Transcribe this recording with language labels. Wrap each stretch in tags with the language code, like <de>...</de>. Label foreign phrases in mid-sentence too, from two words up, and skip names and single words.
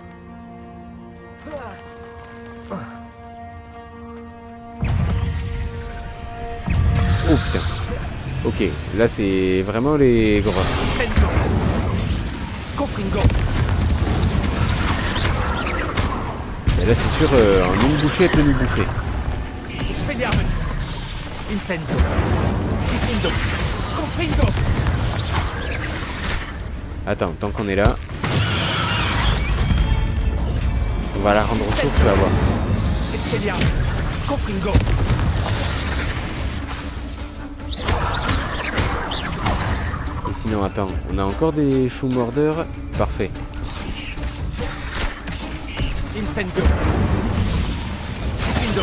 <fr>Oh putain. Ok, là c'est vraiment les grosses. Incendio. Confringo. Mais là c'est sûr, en une bouchée elle peut nous bouffer. Expelliarmus. Incendio. Lindo. Confringo. Attends, tant qu'on est là, on va la rendre sourde, tu vas voir. Expelliarmus. Confringo. Et sinon, attends, on a encore des choux mordeurs. Parfait. Incendio. Indo.</fr>